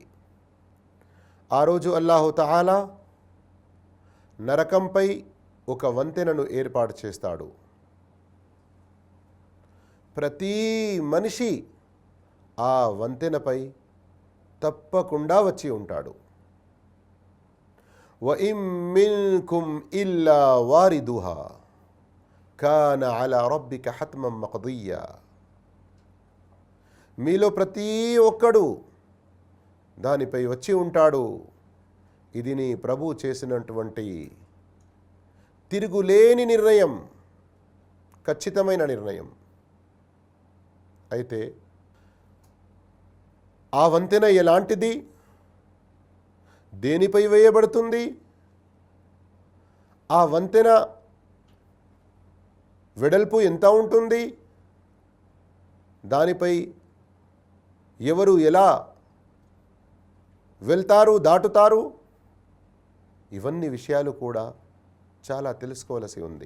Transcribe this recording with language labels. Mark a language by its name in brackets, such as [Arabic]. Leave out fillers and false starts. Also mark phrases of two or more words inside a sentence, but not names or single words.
[Telugu] ఆ రోజు [Arabic] الله تعالى [Telugu] నరకంపై ఒక వంతెనను ఏర్పాటు చేస్తాడు. ప్రతి మనిషి ఆ వంతెనపై తప్పకుండా వచ్చి ఉంటాడు. [Arabic] وَإِن مِّنكُمْ إِلَّا وَارِدُهَا كَانَ عَلَى رَبِّكَ حَتْمًا مَقْضِيًّا. [Telugu] మీలో ప్రతి ఒక్కడు దానిపై వచ్చి ఉంటాడు. ఇది నీ ప్రభు చేసినటువంటి తిరుగులేని నిర్ణయం, ఖచ్చితమైన నిర్ణయం. అయితే ఆ వంతెన ఎలాంటిది, దేనిపై వేయబడుతుంది, ఆ వంతెన వెడల్పు ఎంత ఉంటుంది, దానిపై ఎవరు ఎలా వెళ్తారు, దాటుతారు, ఇవన్నీ విషయాలు కూడా చాలా తెలుసుకోవలసి ఉంది.